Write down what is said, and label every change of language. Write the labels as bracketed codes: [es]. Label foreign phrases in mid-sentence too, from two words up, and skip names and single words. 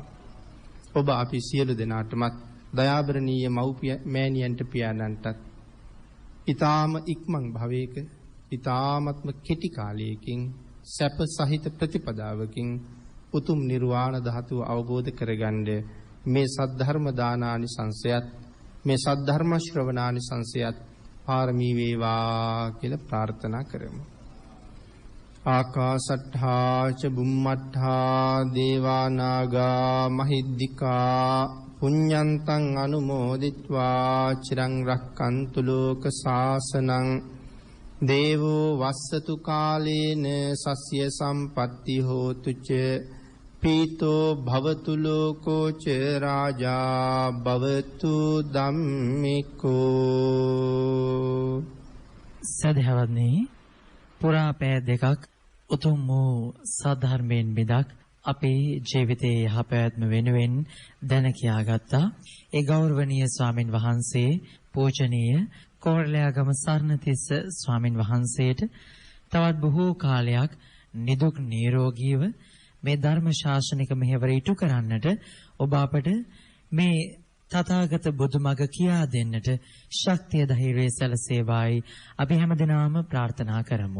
[si] ඔබ අපි සියලු දෙනාටමත් දයාබරණීය මව්පිය මෑණියන්ට පියාණන්ටත් ඊ타ම ඉක්මන් භවයක ඊ타මත්ම කෙටි කාලයකින් සැප සහිත ප්‍රතිපදාවකින් උතුම් නිර්වාණ ධාතුව අවබෝධ කරගන්න මේ සද්ධර්ම දානානිසංසයත් මේ සද්ධර්ම ශ්‍රවණානිසංසයත් පාරමී වේවා කියලා ප්‍රාර්ථනා කරමු. [pi] ආකාසට්ඨා ච බුම්මට්ඨා දේවා නාග මහිද්దికා පුඤ්ඤන්තං අනුමෝදිත්වා චිරං රක්칸තු ලෝක සාසනං දේවෝ වස්සතු කාලේන සස්ය සම්පatti හෝතු ච පීතෝ භවතු ලෝකෝ ච රාජා භවතු ධම්මිකෝ. [si] සදහවත්නි පුරා පෑ දෙකක් උතුම් වූ සාධර්මයෙන් බෙදක් අපේ ජීවිතයේ යහපැවැත්ම වෙනුවෙන් දැන කියාගත්තා. ඒ ගෞරවනීය ස්වාමින් වහන්සේ පූජනීය කෝරළයාගම සරණතිස්ස ස්වාමින් වහන්සේට තවත් බොහෝ කාලයක් නිදුක් නිරෝගීව මේ ධර්ම ශාසනික මෙහෙවර ඉටු කරන්නට ඔබ අපට මේ තථාගත බුදුමග කියා දෙන්නට ශක්තිය ධෛර්යය සැලසේවායි අපි හැමදෙනාම ප්‍රාර්ථනා කරමු.